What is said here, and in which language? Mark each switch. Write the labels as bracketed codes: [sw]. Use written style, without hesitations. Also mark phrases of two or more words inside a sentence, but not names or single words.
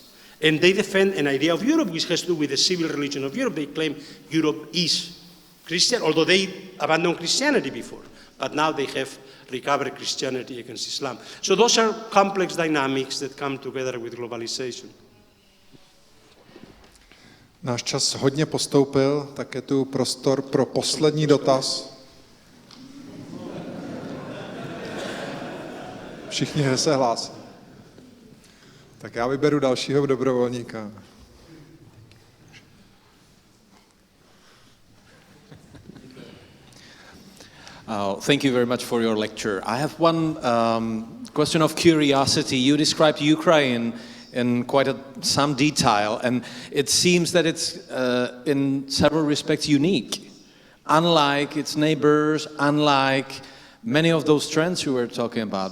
[en] And they defend an idea of Europe which has to do with the civil religion of Europe. They claim Europe is Christian, although they abandoned Christianity before. But now they have recovered Christianity against Islam. So those are complex dynamics that come together with globalization. [cs] Náš čas hodně postoupil, tak je tu prostor pro poslední dotaz. Všichni se hlásí. Tak já vyberu dalšího dobrovolníka. [en] Thank you very much for your lecture. I have one question of curiosity. You described Ukraine in quite some detail, and it seems that it's in several respects unique, unlike its neighbors, unlike many of those trends you were talking about.